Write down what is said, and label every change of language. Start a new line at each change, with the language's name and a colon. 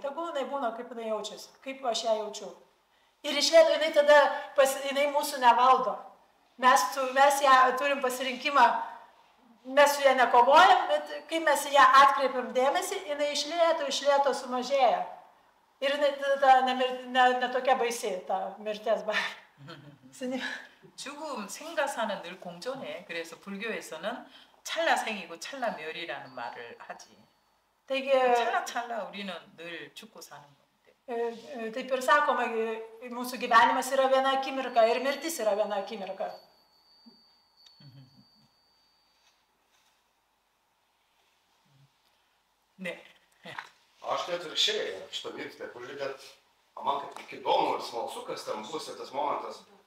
Lithuanian: Tegul jinai būna, kaip jinai jaučiasi, kaip aš ją jaučiu. Ir iš lėto jinai tada, jinai mūsų nevaldo. Mes ją turim pasirinkimą, mes su ją nekovojam, bet kai mes ją atkreipiam dėmesį, jinai iš lėto sumažėja. Ir jinai tada netokia baisi, ta mirties baimė.
Korean: 죽음, 생과사는 늘 공존해. 그래서 불교에서는 찰나생이고 찰나멸이라는 말을 하지. 찰나찰나 우리는 늘 죽고 사는 건데.
Lithuanian: Taip ir sakoma, mūsų gyvenimas yra viena akimirka ir mirtis yra viena akimirka. Ne. Aš net atvirkščiai, šitą mirtį, taip užžiūrėt, man kaip įdomu ir smalsu, kas ten bus ir tas momentas.